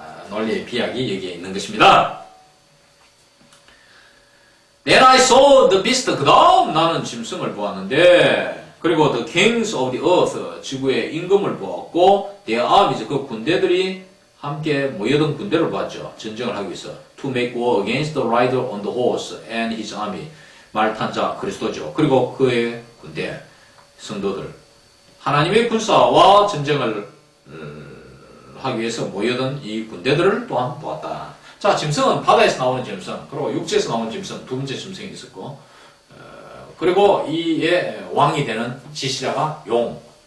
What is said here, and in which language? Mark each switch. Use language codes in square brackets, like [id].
[ko] 논리의 비약이 여기에 있는 것입니다. [en] Then I saw the beast. [ko] 그 다음 나는 짐승을 보았는데 그리고 [en] the kings of the earth [ko] 지구의 임금을 보았고 [en] their armies [ko] 그 군대들이 함께 모여든 군대를 보았죠. 전쟁을 하기 위해서. [en] To make war against the rider on the horse and his army. [ko] 말 탄 자 그리스도죠. 그리고 그의 군대, 성도들. 하나님의 군사와 전쟁을 하기 위해서 모여든 이 군대들을 또한 보았다. 자, 짐승은 바다에서 나오는 짐승, 그리고 육지에서 나오는 짐승, 두 번째 짐승이 있었고, 그리고 이의 왕이 되는 지시자가 용.